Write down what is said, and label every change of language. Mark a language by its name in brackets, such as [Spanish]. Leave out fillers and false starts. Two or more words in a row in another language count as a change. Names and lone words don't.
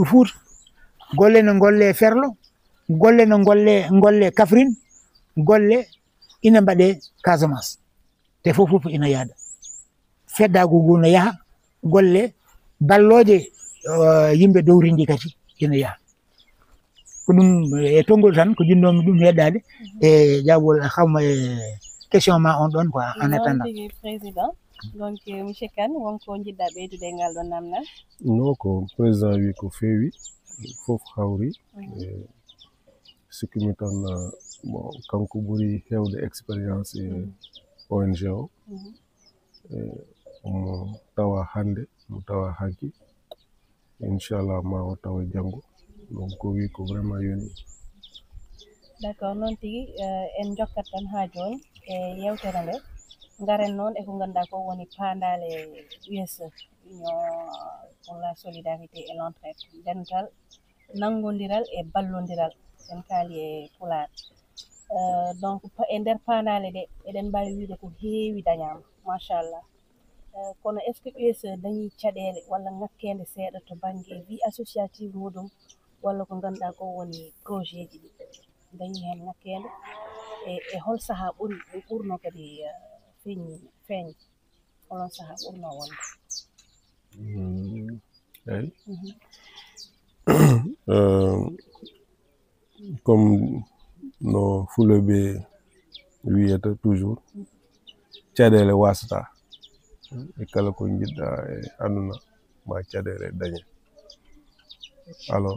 [Fula] Fouta golle ne golle Ferlo golle ne golle Kaffrine golle ina mbaɗe Casamance te fof ina yaada feddago ngu no yaha golle balloje yimɓe dowrindi kadi ina yaha ko ɗum e tongol tan ko jinnomi ɗum heɗade e jaɓol xawma e question ma on ɗon [French] quoi en attendant président donc monsieur Kane [Fula] wonko jiɗɗa ɓeydude e ngal ɗon namdal non ko président wi ko feewi fof hawri sikkimi tan bon kanko ɓuri hewde expérience e ONG o omo tawa hande mo tawa hanki inchallah ma o tawa janggo donc ko wi ko vraiment yoni [French] d' accord [Fula] noon tigui en jokkat tan ha joni e yewtere nde garen noon eko ganduɗa ko woni pandale USE [French] union pour la solidarité et l'entraide [Fula] dental nangodiral e ballodiral en kaali e Pulaar donc e nder pandale ɗe eɗen mbawi wiide ko heewi dañama machallah kono [French] est ce que [Fula] USE dañi caɗele walla ngakkede seeɗa to banggue [French] vie associative [Fula] muɗum walla ko ganduɗa ko woni projet ji ɗi dañi hen ngakkede e hol saaha ɓurno kadi feeñ holon saaha ɓurno wonde eyyi comme no fuloɓe wiyata toujours caɗele wasata e kala ko jiɗɗa e aduna ma caɗele dañe alors